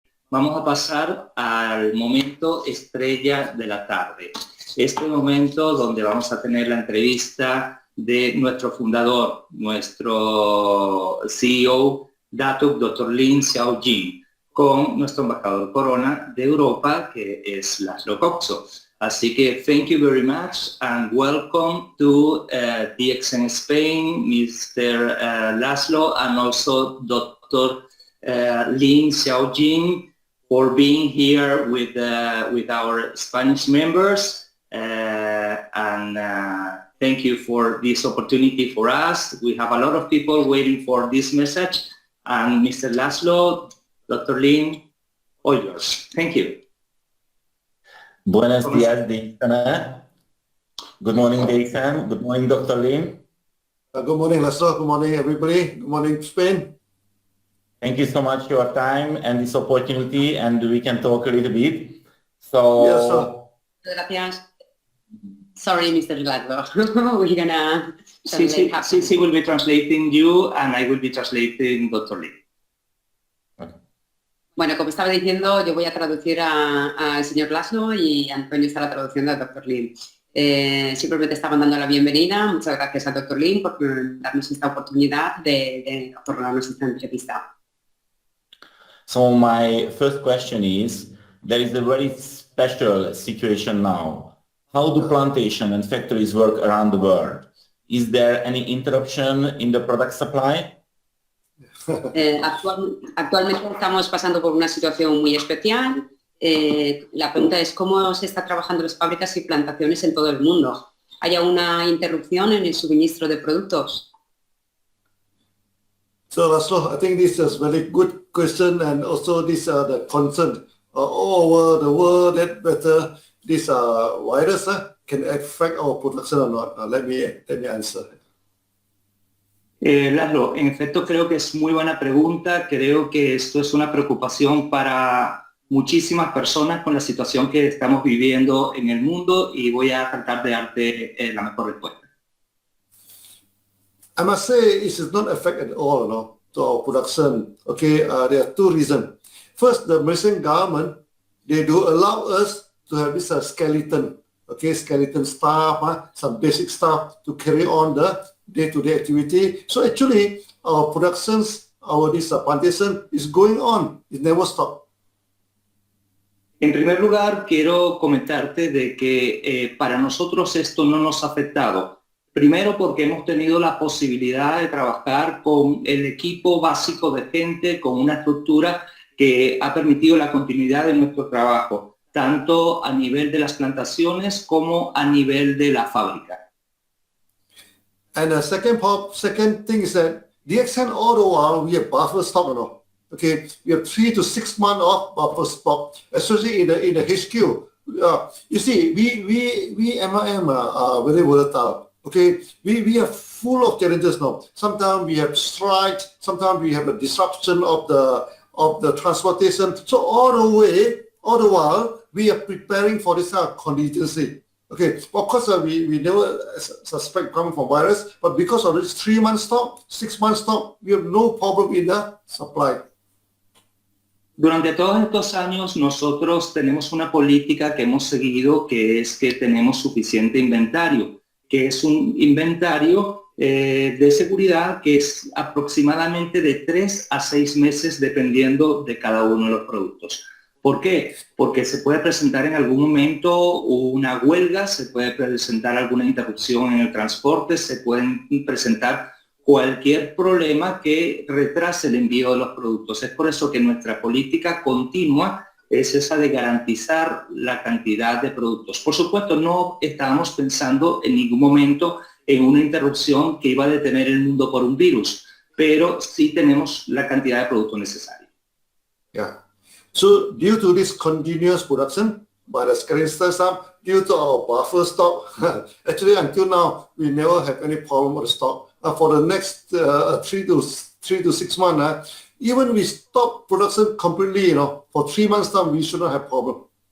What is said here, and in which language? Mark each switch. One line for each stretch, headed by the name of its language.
Spanish: vamos a pasar al momento estrella de la tarde. Este momento donde vamos a tener la entrevista de nuestro fundador, nuestro CEO, Datuk Dr. Lin Xiaojin, con nuestro embajador Corona de Europa, que es László Kócsó. Así que
English: thank you very much and welcome to DXN Spain, Mr. László, and also Dr. Lin Xiaojin for being here with our Spanish members. Thank you for this opportunity for us. We have a lot of people waiting for this message. And Mr. László, Dr. Lin, all yours. Thank you.
Spanish: Buenos días, DXN.
English: Good morning, DXN. Good morning, Dr. Lin. Good morning, László. Good morning, everybody. Good morning, Spain. Thank you so much for your time and this opportunity, and we can talk a little bit. So, yes, sir.
Spanish: Gracias.
English: Sorry, Mr. László. We're gonna. She will be translating you, and I will be translating Dr. Lin. Okay.
Spanish: Bueno, como estaba diciendo, yo voy a traducir al señor László y Antonio estará traduciendo al Dr. Lin. Simplemente estaba dando la bienvenida. Muchas gracias al Dr. Lin por darnos esta oportunidad de otorgarnos esta entrevista.
English: So my first question is, there is a very special situation now. How do plantation and factories work around the world? Is there any interruption in the product supply?
Spanish: Actualmente estamos pasando por una situación muy especial. La pregunta es cómo se está trabajando en las fábricas y plantaciones en todo el mundo. ¿Hay una interrupción en el suministro de productos?
English: So, László, I think this is a very good question, and also this the concern all over the world that whether this virus can affect our production or not. Let me answer.
Spanish: László, en efecto creo que es muy buena pregunta. Creo que esto es una preocupación para muchísimas personas con la situación que estamos viviendo en el mundo y voy a tratar de darte la mejor respuesta.
English: I must say it is not affect at all, no, to our production. Okay, there are two reasons. First, the Malaysian government, they do allow us to have this skeleton, okay, skeleton staff, some basic staff to carry on the day-to-day activity. So actually, our productions, this plantation is going on. It never stops.
Spanish: En primer lugar, quiero comentarte de que para nosotros esto no nos ha afectado. Primero porque hemos tenido la posibilidad de trabajar con el equipo básico de gente, con una estructura que ha permitido la continuidad de nuestro trabajo, tanto a nivel de las plantaciones como a nivel de la fábrica.
English: And the second thing is that DXN all the while we have buffer stock, you know. Okay, we have 3 to 6 months of buffer stock, especially in the HQ. You see, we MIM are very volatile. Okay, we are full of challenges now. Sometimes we have strike, sometimes we have a disruption of the transportation. So all the while, we are preparing for this contingency. Okay, of course we never suspect coming from virus, but because of this 3 months stop, 6 months stop, we have no problem in the supply.
Spanish: Durante todos estos años nosotros tenemos una política que hemos seguido, que es que tenemos suficiente inventario, que es un inventario de seguridad que es aproximadamente de 3 a 6 meses dependiendo de cada uno de los productos. ¿Por qué? Porque se puede presentar en algún momento una huelga, se puede presentar alguna interrupción en el transporte, se pueden presentar cualquier problema que retrase el envío de los productos. Es por eso que nuestra política continua es esa de garantizar la cantidad de productos. Por supuesto, no estábamos pensando en ningún momento en una interrupción que iba a detener el mundo por un virus, pero sí tenemos la cantidad de productos necesaria.
English: Yeah. So due to this continuous production by the scaling staff, due to our buffer stock, actually until now we never have any problem with the stock. For the next 3 to 6 months, even we stop production completely, for 3 months time, we should not have problem.